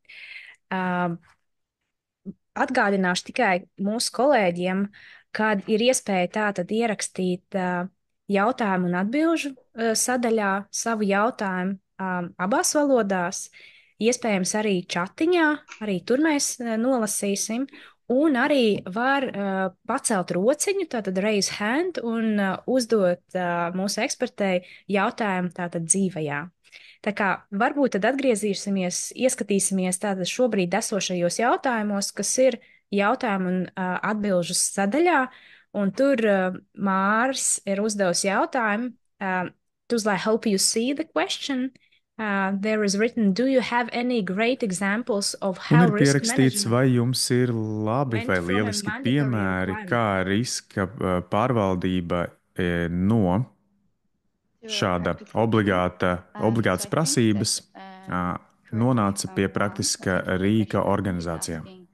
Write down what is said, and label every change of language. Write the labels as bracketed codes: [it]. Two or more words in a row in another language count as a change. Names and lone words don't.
[lv] Atgādināšu tikai mūsu kolēģiem, kad ir iespēja tātad ierakstīt jautājumu un atbilžu sadaļā savu jautājumu abās valodās, iespējams arī čatiņā, arī tur mēs nolasīsim, un arī var pacelt rociņu, tātad [en] raise hand, [lv] un uzdot mūsu ekspertei jautājumu tātad dzīvajā. Tā kā varbūt tad ieskatīsimies tātad šobrīd esošajos jautājumos, kas ir jautājumu un atbilžu sadaļā, un tur Māris ir uzdevusi jautājumu. [en] Tuzlai, hope you see the question. There is written, do you have any great examples of how [lv] un ir pierakstīts, vai jums ir labi vai lieliski piemēri, kā riska pārvaldība no šāda obligātas prasības nonāca pie praktiska rīka organizācijām.